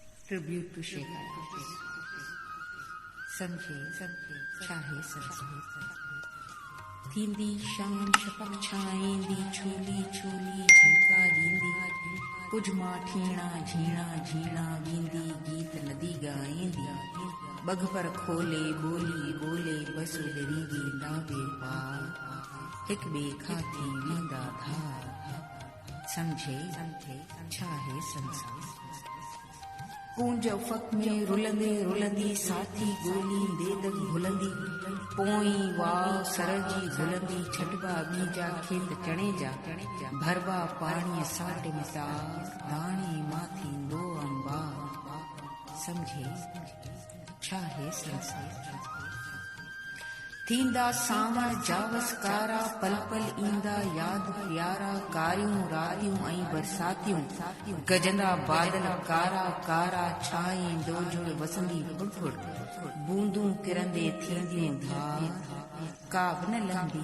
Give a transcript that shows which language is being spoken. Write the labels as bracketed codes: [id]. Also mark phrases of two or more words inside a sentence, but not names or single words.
[en] Tribute to Sheikh Hafiz. [sd] समझे चाहे समझे थींदी शाम शपक छाईंदी छोली छोली झलका ॾींदी कुझ मां ठीणा झीणा झीणा वींदी गीत नदी ॻाईंदी बघ पर खोले ॿोली ॿोले बस डरींदी नावे पार हिक ॿिए खां थी वेंदा धार समझे छाहे संसार कूंज उफ़क़ में रुलंदे रुलंदी साथी गोली देदक भुलंदी पोई वाव सरजी भुलंदी छटवा बीजा खेत चणे जा भरवा पाणी साट मिसार दाणी माथी नो अंबार समझे छाहे संसार थींदा सावण जावस कारा पल पल ईंदा याद प्यारा कारियूं रातियूं ऐं बरसातियूं गजंदा बादल कारा कारा छाईंदो जुड़ वसंदी फुड़फुड़ बूंदूं किरंदे थींदियूं धार का बि न लहंदी